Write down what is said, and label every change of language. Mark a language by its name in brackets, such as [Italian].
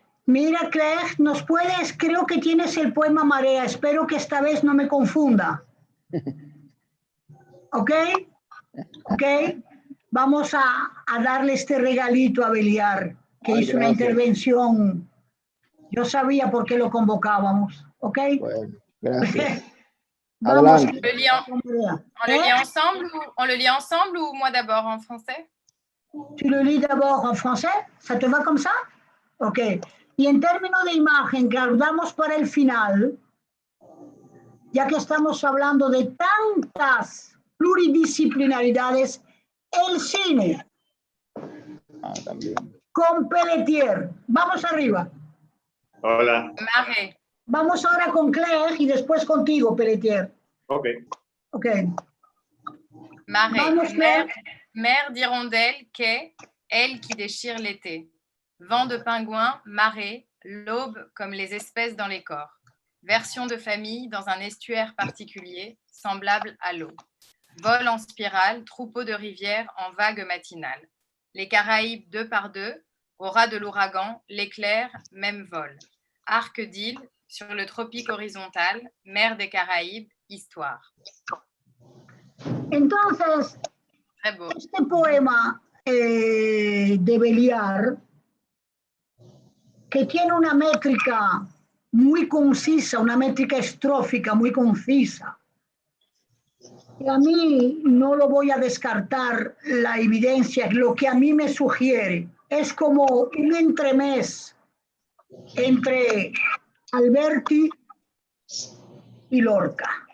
[Spanish] Mira, Claire, nos puedes, creo que tienes el poema Marea, espero que esta vez no me confunda. ¿Ok? ¿Ok? Vamos a darle este regalito a Beliar, que hizo una intervención. Yo sabía por qué lo convocábamos. ¿Ok? Bueno, gracias. Vamos. [French] On le lit ensemble ou moi d'abord en français? Tu le lis d'abord en français? ¿Ça te va comme ça? Ok. [Spanish] Y en términos de imagen, guardamos para el final, ya que estamos hablando de tantas pluridisciplinaridades, el cine. También. Con Pelletier. Vamos arriba. Hola. [French] Marais. [Spanish] Vamos ahora con Claire y después contigo, Pelletier. Ok. Ok. [French] Marais. Mer d'hirondelle, quai, elle qui déchire l'été. Vent de pingouin, marée, l'aube comme les espèces dans les corps. Version de famille dans un estuaire particulier, semblable à l'eau. Vol en spirale, troupeau de rivière en vague matinale. Les Caraïbes 2 par 2, au ras de l'ouragan, l'éclair, même vol. Arc d'île, sur le tropique horizontal, mer des Caraïbes, histoire. [Spanish] Entonces, este poema de Beliar, que tiene una métrica muy concisa, una métrica estrófica muy concisa, y a mí no lo voy a descartar, la evidencia, lo que a mí me sugiere, es como un entremés entre Alberti y Lorca.